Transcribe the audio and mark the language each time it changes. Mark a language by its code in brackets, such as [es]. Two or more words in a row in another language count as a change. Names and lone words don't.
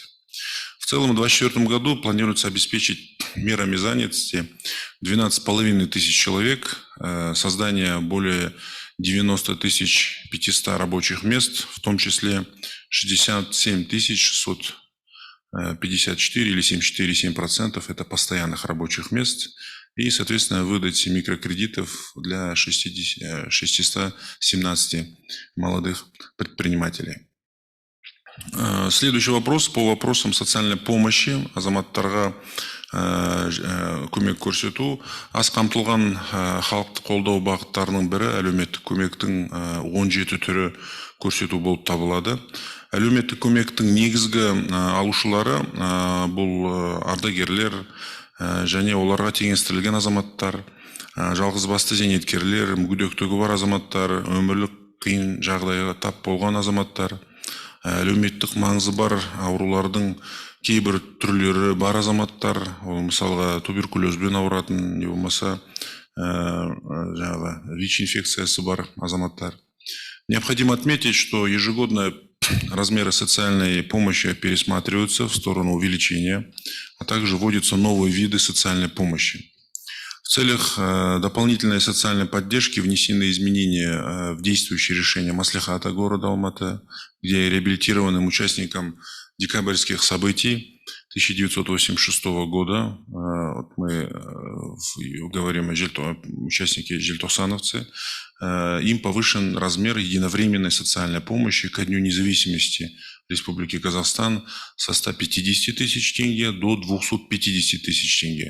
[ru] В целом в 2024 году планируется обеспечить мерами занятости 12,5 тысяч человек, создание более 90 500 рабочих мест, в том числе 67 654 или 74,7% это постоянных рабочих мест и, соответственно, выдать микрокредитов для 617 молодых предпринимателей. Следующий вопрос по вопросам социальной помощи. [kk] Азамат Тарга көмек көрсету. Аз қамтылған халықты қолдау бағыттарының бірі әлеуметтік көмектің 17 түрі көрсету болып табылады. Әлеуметтік көмектің негізгі алушылары бұл ардагерлер және оларға теңестірілген азаматтар, жалғызбасты зейнеткерлер, мүгедектігі бар азаматтар, өмірлік қиын жағдайға тап болған азаматтар, әлеуметтік маңызы бар аурулардың кейбір түрлері бар азаматтар, ол мысалға туберкулезбен ауыратын, не болмаса ВИЧ-инфекциясы бар азаматтар. [ru] Необходимо отметить, что ежегодно размеры социальной помощи пересматриваются в сторону увеличения, а также вводятся новые виды социальной помощи. В целях дополнительной социальной поддержки внесены изменения в действующие решения Маслихата города Алматы, где реабилитированным участникам декабрьских событий 1986 года, вот мы говорим о участнике жельтохсановцы, им повышен размер единовременной социальной помощи ко Дню независимости Республики Казахстан со 150 тысяч тенге до 250 тысяч тенге.